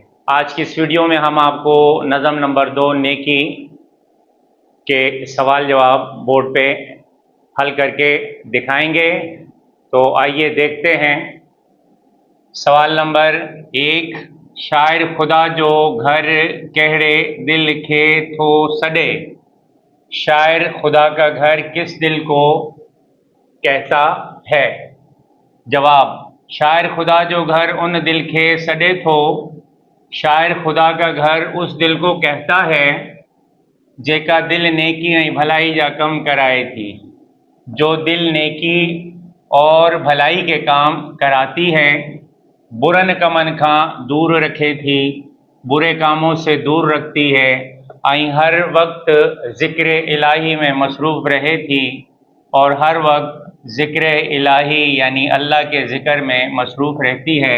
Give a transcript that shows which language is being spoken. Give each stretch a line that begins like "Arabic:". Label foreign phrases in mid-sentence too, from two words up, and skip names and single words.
Hindi: आज की इस वीडियो में हम आपको नज़म नंबर 2 नेकी के सवाल जवाब बोर्ड पे हल करके दिखाएंगे। तो आइए देखते हैं। सवाल नंबर 1,
Sindhi: शायर खुदा जो घर कहड़े दिल खे थो सॾे।
Hindi: शायर खुदा का घर किस दिल को कहता है?
Sindhi: जवाब, शायर खुदा जो घर उन दिल खे सॾे थो।
Hindi: शायर खुदा का घर उस दिल को कहता है
Sindhi: जेका दिल नेकी ऐं भलाई जा कम कराए थी।
Hindi: जो दिल नेकी और भलाई के काम कराती है,
Sindhi: बुरन कमन खां दूर रखे थी,
Hindi: बुरे कामों से दूर रखती है,
Sindhi: ऐं हर वक्त ज़िक्र इलाही में मसरूफ़ रहे थी,
Hindi: और हर वक्त ज़िक्र इलाही यानी अल्लाह के ज़िक्र में मसरूफ़ रहती है।